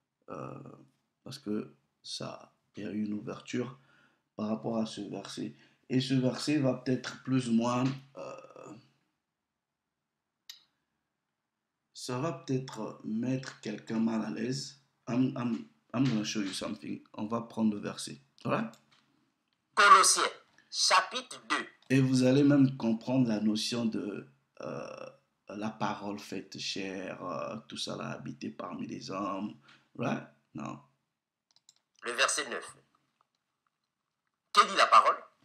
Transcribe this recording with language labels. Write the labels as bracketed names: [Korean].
[French] Euh, parce que ça, il y a eu une ouverture par rapport à ce verset. Et ce verset va peut-être plus ou moins, ça va peut-être mettre quelqu'un mal à l'aise. [English] I'm gonna show you something. [French] On va prendre le verset. Voilà. Colossiens, chapitre 2. Et vous allez même comprendre la notion de la parole faite chair, tout ça là, habité parmi les hommes. Right? Non. Le verset 9. Que dit la parole?